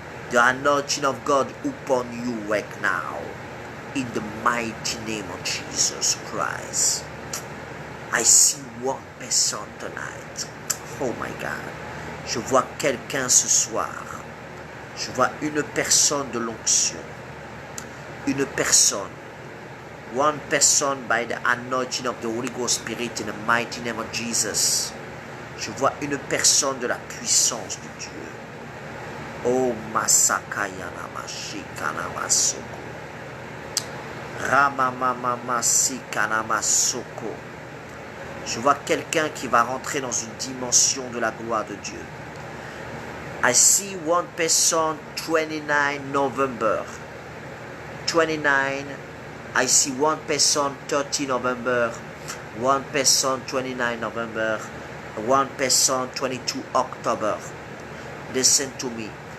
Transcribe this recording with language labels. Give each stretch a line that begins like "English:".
English: The anointing of God upon you right now. In the mighty name of Jesus Christ. I see one person tonight. Oh my God.
French: Je vois quelqu'un ce soir. Je vois une personne de l'onction. Une personne.
English: One person by the anointing of the Holy Ghost Spirit in the mighty name of Jesus.
French: Je vois une personne de la puissance de Dieu. Oh Masakayana Mashikana Masoko. Ramamama Sikana Masoko. Je vois quelqu'un qui va rentrer dans une dimension de la gloire de Dieu.
English: I see one person 29 November. 29. I see one person 30 November. One person 29 November. One person 22 October. Listen to me.